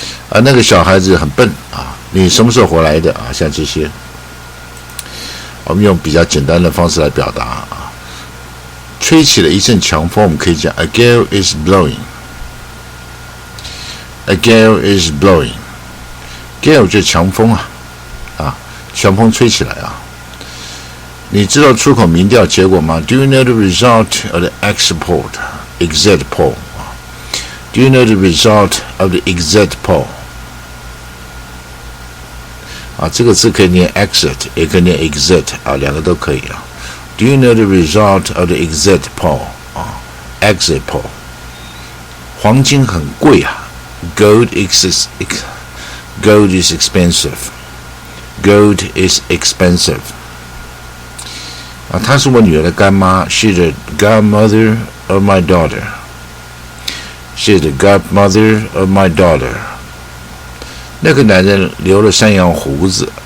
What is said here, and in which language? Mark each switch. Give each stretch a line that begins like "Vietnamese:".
Chinese: 啊，那个小孩子很笨啊，你什么时候回来的啊？像这些，我们用比较简单的方式来表达啊。吹起了一阵强风，我们可以讲
English: A gale is blowing. A gale is blowing.
Chinese: Gale 就是强风啊，强风吹起来啊。你知道出口民调结果吗
English: ？Do you know the result of the exit poll? Do you know the result of the exit poll?
Chinese: 啊，这个字可以念 exit， 也可以念 exit 啊，两个都可以啊。
English: Do you know the result of the exit poll? 啊 ，exit poll。
Chinese: 黄金很贵啊 ，
English: Gold is expensive. Gold is expensive.
Chinese: 啊，她是我女儿的干妈。
English: She's the godmother of my daughter. She's the godmother of my daughter.
Chinese: 那个男人留了山羊胡子。